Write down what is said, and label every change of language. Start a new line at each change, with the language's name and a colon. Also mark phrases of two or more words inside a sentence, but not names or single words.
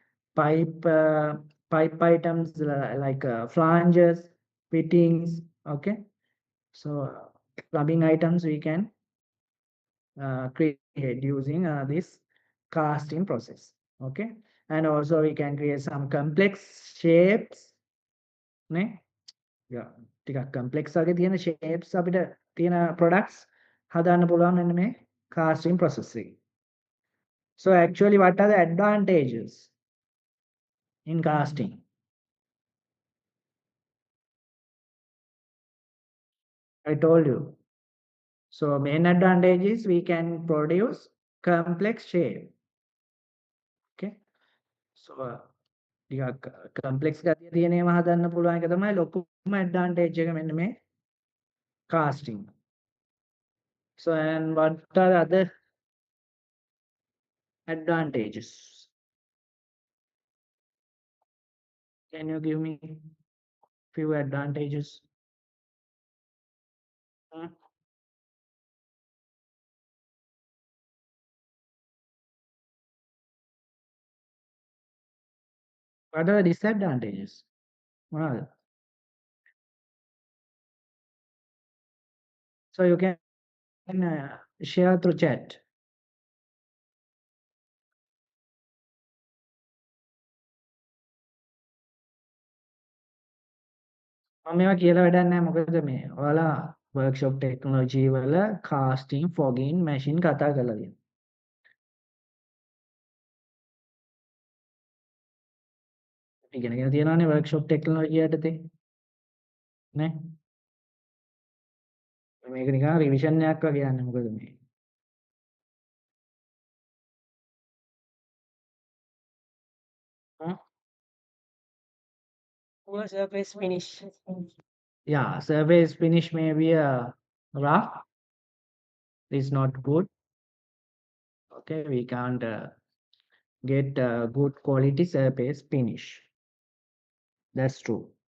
English: pipe items like flanges fittings okay so plumbing items we can create using this casting process okay and also we can create some complex shapes නේ yeah
Sinhala: ටිකක් complex වගේ තියෙන shapes අපිට තියෙන products හදාන්න පුළුවන් මෙන්න මේ casting process එකේ
English: so actually what are the advantages in casting I told you so main advantage is we can produce complex shape okay so
Sinhala: ටිකක් complex ගතිය තියෙන ඒවා හදන්න පුළුවන් එක තමයි ලොකුම advantage එක මෙන්න මේ casting
English: so and what are the other advantages can you give me few advantages Hmm? What are the disadvantages මොනවද so you can share through chat
Sinhala: මම මේවා කියලා වැඩක් නැහැ මොකද මේ ඔයාලා
English: workshop technology
Sinhala: වල
English: casting fogging machine
Sinhala: කතා කරලා තියෙනවා ඉගෙනගෙන තියෙනවානේ
English: workshop technology
Sinhala: යටතේ නේ මේක නිකන් revision එකක් වගේ යන්නේ මොකද මේ හ්ම්?
English: Poor surface finish. yeah surface finish may be rough it's not good okay we can't get good quality surface finish that's true